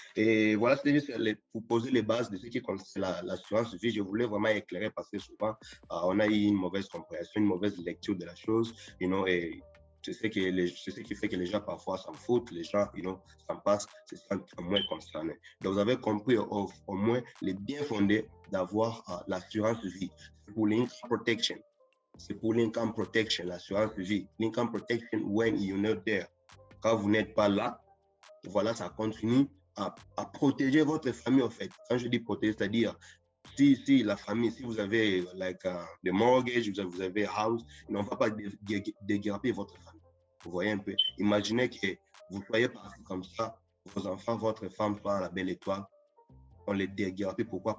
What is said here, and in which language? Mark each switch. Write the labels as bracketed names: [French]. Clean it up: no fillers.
[French] Et voilà, c'était juste pour poser les bases de ce qui concerne l'assurance vie. Je voulais vraiment éclairer parce que souvent, on a eu une mauvaise compréhension, une mauvaise lecture de la chose, et c'est ce qui fait que les gens parfois s'en foutent, les gens, s'en passent, se sentent moins concernés. Donc, vous avez compris au moins les bien fondés d'avoir l'assurance vie. C'est pour l'income protection. C'est pour l'income protection, l'assurance vie. [English] L'income protection when you're not there. [French] Quand vous n'êtes pas là, voilà, ça continue à protéger votre famille, en fait. Quand je dis protéger, c'est-à-dire si la famille, si vous avez [English] the mortgage, [French] vous avez house, on ne va pas déguerpir votre famille. Vous voyez un peu. Imaginez que vous soyez parti comme ça, vos enfants, votre femme soient à la belle étoile. On les déguerpit. Pourquoi?